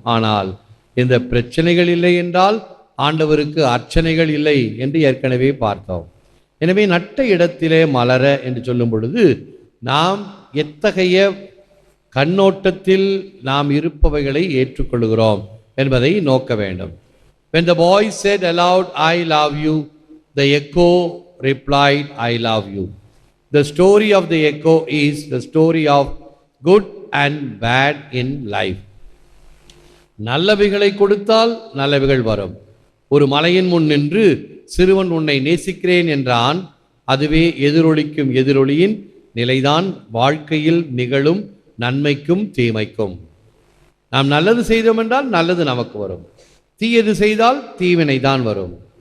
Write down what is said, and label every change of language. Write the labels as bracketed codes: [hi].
[ta] ஆனால் இந்த பிரச்சனைகள் இல்லை என்றால் ஆண்டவருக்கு அர்ச்சனைகள் இல்லை என்று ஏற்கனவே பார்த்தோம். எனவே நட்ட இடத்திலே மலர என்று சொல்லும் பொழுது நாம் எத்தகைய கண்ணோட்டத்தில் நாம் இருப்பவைகளை ஏற்றுக்கொள்கிறோம் என்பதை நோக்க வேண்டும். [en] When the boy said aloud, I love you, the echo replied, I love you. The story of the echo is the story of good and bad in life. [ta] நல்லவைகளை கொடுத்தால் நல்லவைகள் வரும். ஒரு மலையின் முன் நின்று சிறுவன் உன்னை நேசிக்கிறேன் என்றான். அதுவே எதிரொலிக்கும் எதிரொலியின் நிலைதான் வாழ்க்கையில் நிகழும் நன்மைக்கும் தீமைக்கும். நாம் நல்லது செய்தோம் என்றால் நல்லது நமக்கு வரும், தீயது செய்தால் தீவினை தான் வரும்.